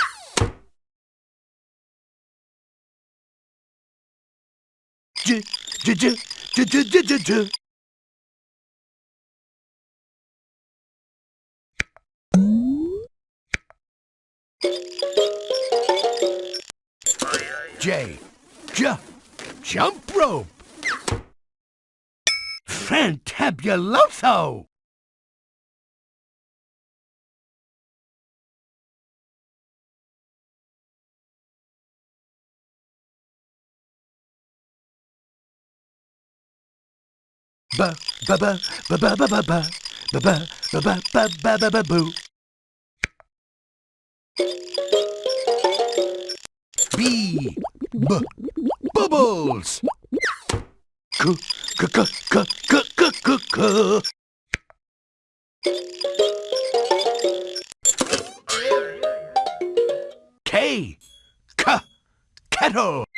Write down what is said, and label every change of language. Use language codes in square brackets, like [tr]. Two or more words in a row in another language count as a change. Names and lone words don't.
[en] J, j, j, j, j, j, j, j. J, jump rope. Fantabuloso. Ba ba ba ba ba ba ba ba ba ba ba ba ba ba ba ba boo. B, bubbles. C, c, c, c, c, c, c, c. K, kettle.